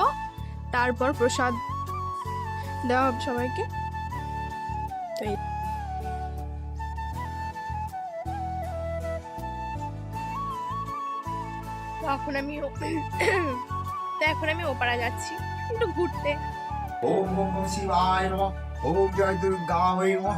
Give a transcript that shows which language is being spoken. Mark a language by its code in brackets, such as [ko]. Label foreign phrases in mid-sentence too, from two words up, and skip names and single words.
[bn] তারপর প্রসাদ দেওয়া হবে সবাইকে। তো এখন আমি ওপারা যাচ্ছি একটু ঘুরতে। [sa] ওম নমঃ শিবায় নমঃ। ওম জয় দুর্গায় নমঃ।